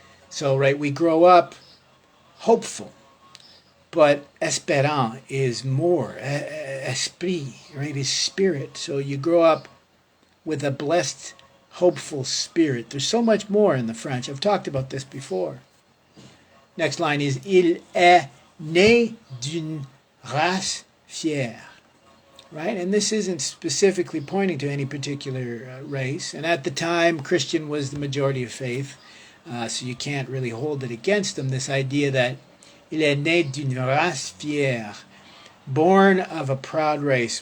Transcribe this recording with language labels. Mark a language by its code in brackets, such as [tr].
[en] So, right, we grow up hopeful, but espérant is more. Esprit, right, is spirit. So you grow up with a blessed, hopeful spirit. There's so much more in the French. I've talked about this before. Next line is, [fr] "Il est né d'une race fière." [en] Right? And this isn't specifically pointing to any particular race. And at the time, Christian was the majority of faith. So you can't really hold it against them. This idea that [fr] il est né d'une race fière, [en] born of a proud race.